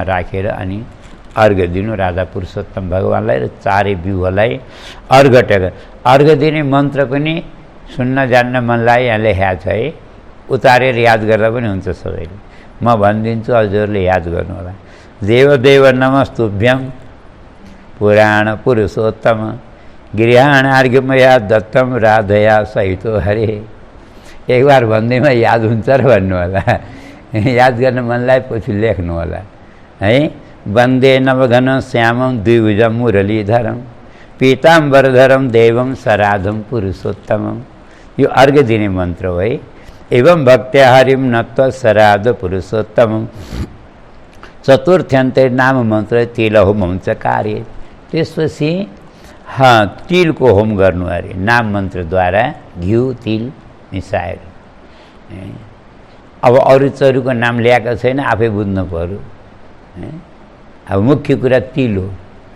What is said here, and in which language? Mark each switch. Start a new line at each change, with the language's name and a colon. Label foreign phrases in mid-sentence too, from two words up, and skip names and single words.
Nepali: राखेर अनि अर्घ दिनु राधा पुरुषोत्तम भगवानलाई र 4 व्यूहलाई अर्घ दिने मन्त्र पनि सुन्न जान्न मनलाई यहाँ लेखेको छ है उतारेर याद गर्दा पनि हुन्छ सबैले म भनिदिन्छु हजुरले याद गर्नु होला
Sanskrit: देव देव नमस्तुभ्यम पुराण पुरुषोत्तम गृहाणार्घ्यमया दत्तम राधया सहितो हरे।
Nepali: एक बार भन्दैमा याद हुन्छ र भन्नु होला, याद गर्न मनलाई पछि लेख्नु होला है।
Sanskrit: वन्दे नवघन श्यामं द्विभुजं मुरलीधरं पीताम्बरधरं देवं सराधं पुरुषोत्तमं।
Nepali: यो अर्घ्य दिने मन्त्र हो है।
Sanskrit: एवं भक्त्या हरिं नत्वा सराध पुरुषोत्तमं चतुर्थ्यन्ते नाम मन्त्र तिल होमं च कार्य।
Nepali: त्यसपछि तिलको होम गर्नु अरे नाम मन्त्रद्वारा घिउ तिल मिसाएर। अब अरू चरुको नाम ल्याएको छैन, आफै बुझ्नु पर्यो। अब मुख्य कुरा तिल हो है।